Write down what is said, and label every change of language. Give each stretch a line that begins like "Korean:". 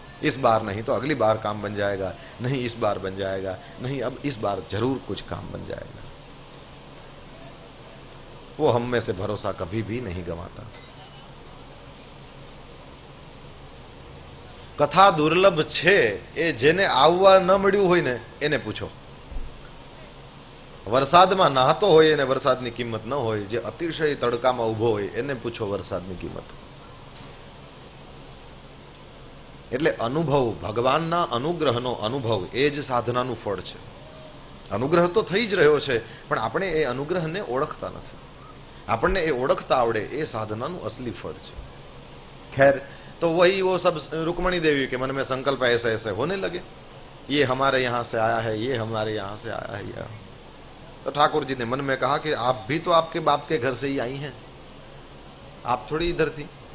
Hindi: इस बार नहीं तो अगली बार काम बन जाएगा, नहीं इस बार बन जाएगा, नहीं अब इस बार जरूर कुछ काम बन जाएगा। वो हम में से भरोसा कभी भी नहीं गंवाता।
Gujarati: कथा दुर्लभ छे ए जेने आववा न मळ्યું હોય ને એને પૂછો। વરસાદમાં નહાતો હોય એને વરસાદની કિંમત ન હોય, જે અતિશય તડકામાં ઊભો હોય એને પૂછો વરસાદની કિંમત। એટલે અનુભવ, ભગવાનના અનુગ્રહનો અનુભવ એ જ સાધનાનું ફળ છે। અનુગ્રહ તો થઈ જ રહ્યો છે, પણ આપણે એ અનુગ્રહને ઓળખતા નથી। આપણને એ ઓળખતા આવડે એ સાધનાનું असली फल છે।
Hindi: खैर, तो वही वो सब रुक्मणी देवी के मन में संकल्प ऐसे ऐसे होने लगे, ये हमारे यहां से आया है, ये हमारे यहां से आया है या। तो ठाकुर जी ने मन में कहा कि आप भी तो आपके बाप के घर से ही आई हैं, आप थोड़ी इधर थी।